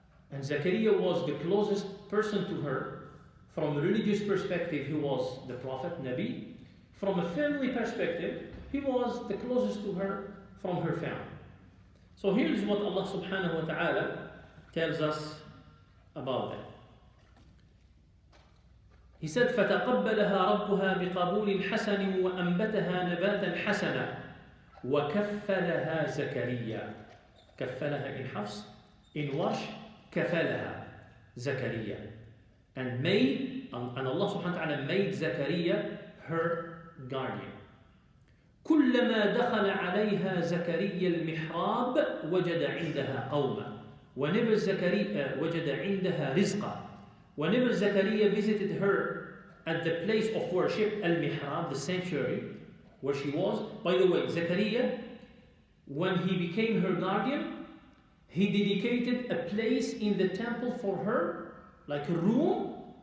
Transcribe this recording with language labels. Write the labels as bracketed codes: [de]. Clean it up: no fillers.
[en] And Zakaria was the closest person to her. From a religious perspective, he was the prophet, Nabi. From a family perspective, he was the closest to her from her family. So here's what Allah subhanahu wa ta'ala tells us about that. He said, [ar] فَتَقَبَّلَهَا رَبُّهَا بِقَبُولٍ حَسَنٍ وَأَنْبَتَهَا نَبَاتًا حَسَنًا وَكَفَّلَهَا زَكَرِيَّا. [en] كَفَّلَهَا in Hafs, in Warsh, كَفَّلَهَا Zakaria. And Allah subhanahu wa ta'ala made Zakaria her guardian. [ar] كلما دخل عليها زكريا المحراب وجد عندها قوما. [en] Whenever Zakaria [ar] وجد عندها رزقا. [en] Whenever Zakaria visited her at the place of worship, al-mihrab, the sanctuary, where she was. By the way, Zakaria, when he became her guardian, he dedicated a place in the temple for her, like a room.